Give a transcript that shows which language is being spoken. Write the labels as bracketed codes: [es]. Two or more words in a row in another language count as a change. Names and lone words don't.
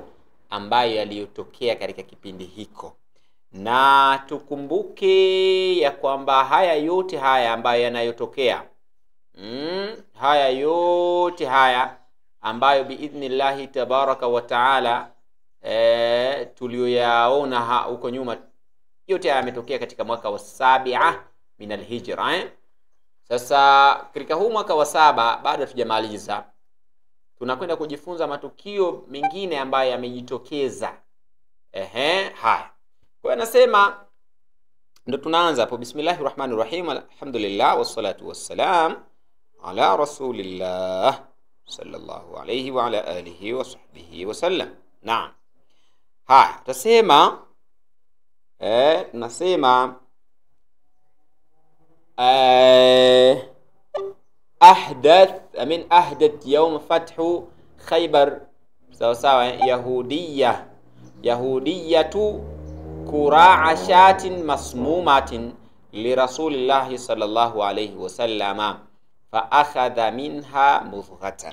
[sw] ambayo yaliyotokea katika kipindi hiko, na tukumbuke ya kwamba haya yote haya ambayo yanayotokea haya yote haya ambayo [ar] بإذن الله تبارك وتعالى [sw] tuliyoyaona huko nyuma, yote haya yametokea katika mwaka wa 7 [ar] من الهجرة. [sw] Sasa katika huu mwaka wa 7 bado hatujamaliza, tunakwenda kujifunza matukio mengine ambayo yamejitokeza Haya, kwa nasema ndo tunaanza hapo. [ar] بسم الله الرحمن الرحيم، الحمد لله والصلاة والسلام على رسول الله صلى الله عليه وعلى آله وصحبه وسلم. [sw] Naam. Haya, tutasema tunasema [ar] أحداث يوم فتح خيبر, [sw] sawa sawa, [ar] يهودية قرأ شاة مسمومة لرسول الله صلى الله عليه وسلم فأخذ منها مضغة.